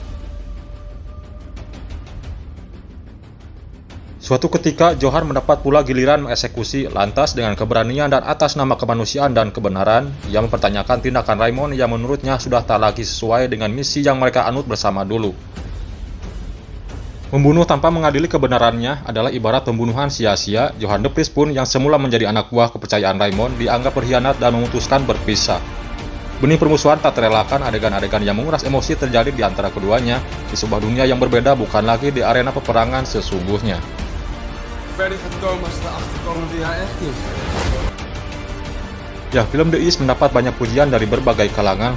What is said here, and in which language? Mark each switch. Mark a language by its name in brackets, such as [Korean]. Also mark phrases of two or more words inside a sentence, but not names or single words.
[Indonesian] Suatu ketika, Johan mendapat pula giliran mengeksekusi. Lantas dengan keberanian dan atas nama kemanusiaan dan kebenaran, ia mempertanyakan tindakan Raymond yang menurutnya sudah tak lagi sesuai dengan misi yang mereka anut bersama dulu. Membunuh tanpa mengadili kebenarannya adalah ibarat pembunuhan sia-sia. Johan de Vries pun yang semula menjadi anak buah kepercayaan Raymond dianggap berkhianat dan memutuskan berpisah. Benih permusuhan tak terelakkan, adegan-adegan yang menguras emosi terjadi di antara keduanya di sebuah dunia yang berbeda, bukan lagi di arena peperangan sesungguhnya. Ya, film The East mendapat banyak pujian dari berbagai kalangan.